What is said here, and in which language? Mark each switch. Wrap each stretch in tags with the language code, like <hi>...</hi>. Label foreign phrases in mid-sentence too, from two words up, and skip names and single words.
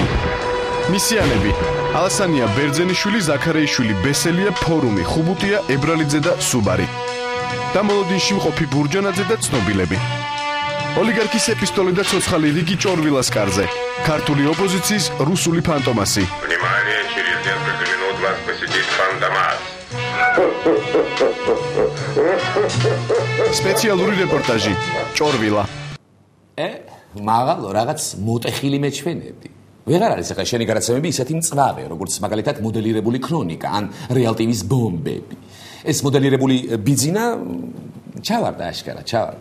<ka>მისიანები: ალასანია ბერძენიშვილი, ზაქარეიშვილი, ბესელია, ფორუმი, ხუბუტია, ებრალიძე და სუბარი. და მოლოდინში მყოფი ბურჯანაძე და ცნობილები. ოლიგარქის ეპისტოლე და ცოცხალი რიგი ჭორვილას კარზე. ქართული ოპოზიციის რუსული ფანტომასი.</ka> <ru>Внимание, через несколько минут вас посетит фантомас.</ru> <ka>სპეციალური რეპორტაჟი ჭორვილა. მაღალო რაღაც მოტეხილი მეჩვენებდი. ვეღარ არის ახლა შენი გადაცემები ისეთი მწვავე, როგორც მაგალითად მოდელირებული ქრონიკა ან რეალ ტივის ბომბები. ეს მოდელირებული ბიძინა ჩავარდა აშკარა, ჩავარდა.</ka>